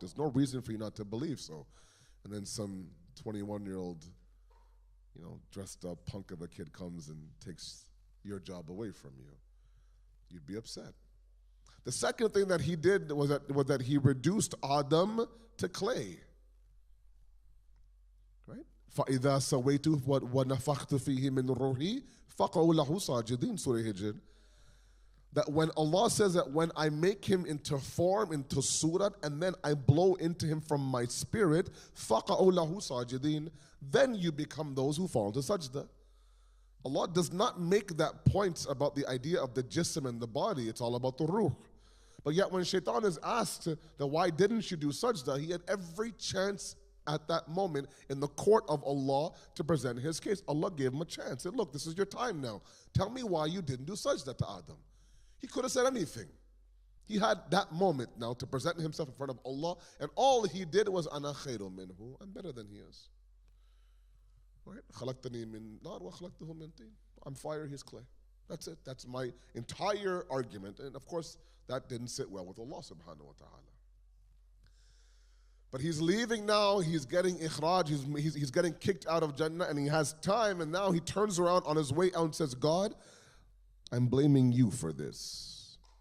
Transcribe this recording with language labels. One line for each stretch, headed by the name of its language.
English: There's no reason for you not to believe so. And then some 21-year-old, dressed up punk of a kid comes and takes your job away from you. You'd be upset. The second thing that he did was that he reduced Adam to clay. Right?
Arabic: فَإِذَا سَوَيْتُهُ وَنَفَخْتُ فِيهِ مِنْ رُوحِي فَقَعُوا لَهُ سَاجِدِينَ Surah Hijr.
English: That when Allah says that when I make him into form, into surat, and then I blow into him from my spirit,
Arabic: فَقَعُوا لَهُ سَاجِدِينَ,
English: then you become those who fall to sajda. Allah does not make that point about the idea of the jism and the body. It's all about the ruh. But yet when shaitan is asked that why didn't you do sajda, he had every chance at that moment in the court of Allah to present his case. Allah gave him a chance. He said, look, this is your time now. Tell me why you didn't do sajda to Adam. He could have said anything. He had that moment now to present himself in front of Allah, and all he did was,
Arabic: Ana khairu minhu,
English: I'm better than he is. Right?
Arabic: خلقتني من نار وخلقته من طين.
English: I'm fire, he's clay. That's it. That's my entire argument. And of course, that didn't sit well with Allah subhanahu wa ta'ala. But he's leaving now, he's getting ikhraj, he's getting kicked out of Jannah, and he has time, and now he turns around on his way out and says, God, I'm blaming you for this.